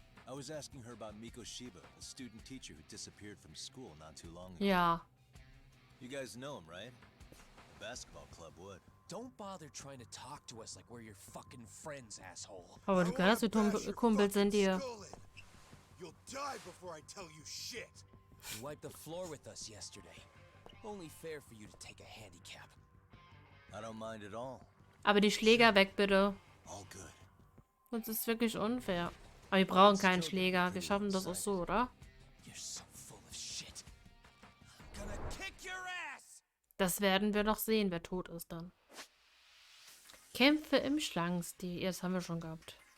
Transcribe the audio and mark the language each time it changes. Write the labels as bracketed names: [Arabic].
[English] I was asking her about Miko Shiba, a student teacher who disappeared from school not too long ago. [German] Ja. [English] You guys know him, right? The basketball club would. Don't bother trying to talk to us like we're your fucking friends, asshole. [German] Aber du gehörst wie Kumpel sind dir. [English] You'll die before I tell you shit. You wiped the floor with us yesterday. Only fair for you to take a handicap. I don't mind at all. [German] Aber die Schläger weg, bitte. [English] All good. [German] Sonst ist es wirklich unfair. Aber wir brauchen keinen Schläger. Wir schaffen das auch so, oder? [English] You're so full of shit. I'm gonna kick your ass. [German] Das werden wir noch sehen, wer tot ist dann. Kämpfe im Schlangenstil. Das haben wir schon gehabt.